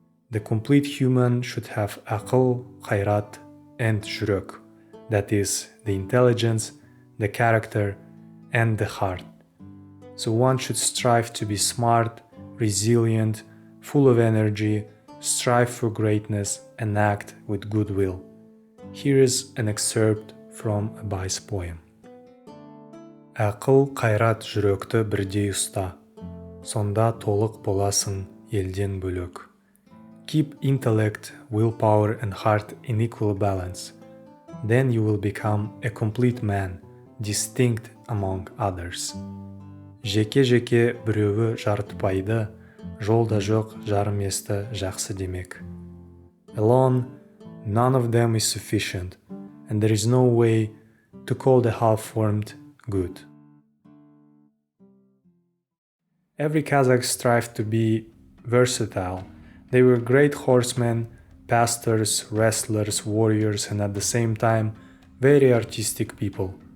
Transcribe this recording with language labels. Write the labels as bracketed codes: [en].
[en] The complete human should have akıl, khayrat, and jurek, that is, the intelligence, the character, and the heart. So one should strive to be smart, resilient, full of energy, strive for greatness, and act with goodwill. Here is an excerpt from Abay's poem. [kk] Ақыл қайрат жүректі бірдей ұста, сонда толық боласың елден бөлек. [en] Keep intellect, willpower, and heart in equal balance. Then you will become a complete man, distinct among others. [kk] Жеке-жеке біреуі жарытпайды, жолда жоқ жарым есті жақсы демек. [en] Alone, none of them is sufficient, and there is no way to call the half-formed good. Every Kazakh strived to be versatile. They were great horsemen, pastors, wrestlers, warriors, and at the same time, very artistic people.